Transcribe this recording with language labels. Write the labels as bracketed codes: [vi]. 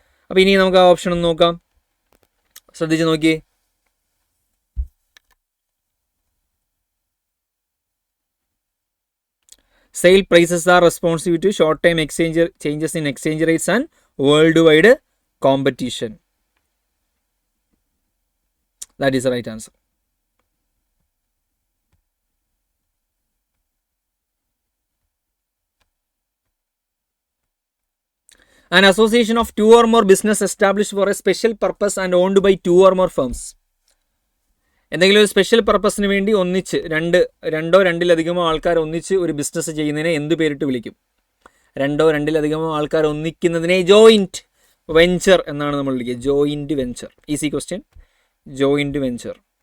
[ml] അപ്പോൾ ഇനി നമുക്ക് ആ ഓപ്ഷൻ ഒന്ന് നോക്കാം. ശ്രദ്ധിച്ച് നോക്കിയേ. [en] Sale prices are responsive to short time exchange changes in exchange rates and world wide competition. That is the right answer. An association of two or more business established for a special purpose and owned by two or more firms. [ml] എന്തെങ്കിലും ഒരു special പർപ്പസിന് വേണ്ടി ഒന്നിച്ച് രണ്ടോ രണ്ടിലധികമോ ആൾക്കാർ ഒന്നിച്ച് ഒരു business ചെയ്യുന്നതിനെ എന്ത് പേരിട്ട് വിളിക്കും? രണ്ടോ രണ്ടിലധികമോ ആൾക്കാർ ഒന്നിക്കുന്നതിനെ ജോയിൻറ്റ് വെഞ്ചർ എന്നാണ് നമ്മൾ വിളിക്കുക. Joint venture. [en] Easy question. [ml] Joint venture.